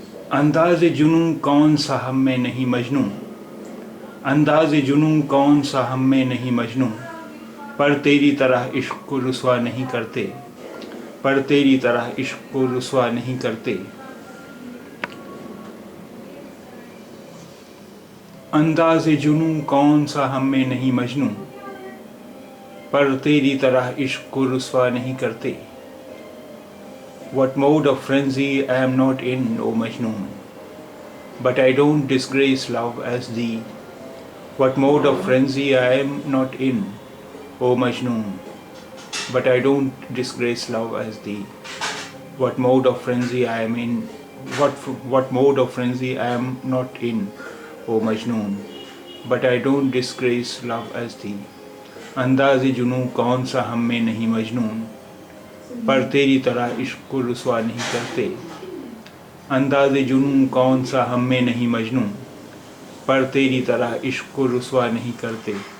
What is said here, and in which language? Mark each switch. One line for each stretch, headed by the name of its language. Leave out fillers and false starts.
Urdu: انداز جنوں کون سا ہم میں نہیں مجنوں، انداز جنوں کون سا ہم میں نہیں مجنوں، پر تیری طرح عشق کو رسوا نہیں کرتے، پر تیری طرح عشق کو رسوا نہیں کرتے. انداز جنوں کون سا ہم میں نہیں مجنوں، پر تیری طرح عشق کو رسوا نہیں کرتے.
English: What mode of frenzy I am not in, O Majnoon, but I don't disgrace love as thee. What mode of frenzy I am not in, O Majnoon, but I don't disgrace love as thee. What mode of frenzy I am in, what mode of frenzy I am not in, O Majnoon, but I don't disgrace love as thee.
Urdu: انداز جنوں کون سا ہم میں نہیں مجنون، پر تیری طرح عشق کو رسوا نہیں کرتے. انداز جنوں کون سا ہم میں نہیں مجنون، پر تیری طرح عشق کو رسوا نہیں کرتے.